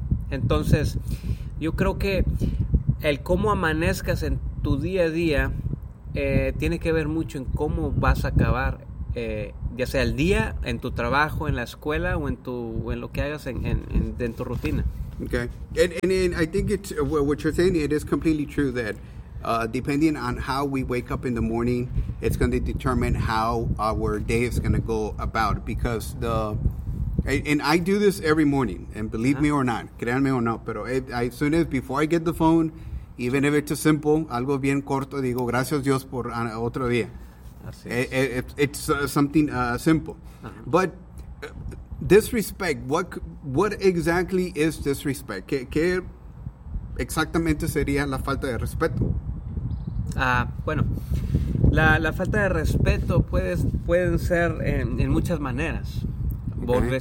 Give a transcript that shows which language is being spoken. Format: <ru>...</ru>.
<es>Entonces, yo creo que el cómo amanezcas en tu día a día tiene que ver mucho en cómo vas a acabar, ya sea el día, en tu trabajo, en la escuela, o en lo que hagas en tu rutina.</es> <en>Okay. And I think it's what you're saying, it is completely true that depending on how we wake up in the morning, it's going to determine how our day is going to go about. Because and I do this every morning, and believe me or not,</en> <es>créanme o no, pero</es> <en>as soon as before I get the phone, even if it's a simple,</en> <es>algo bien corto, digo, gracias Dios por otro día.</es> <en>It's something simple. Uh-huh. But disrespect, what exactly is disrespect?</en> <es>¿Qué exactamente sería la falta de respeto? Bueno, la falta de respeto pueden ser en muchas maneras. Okay.</es>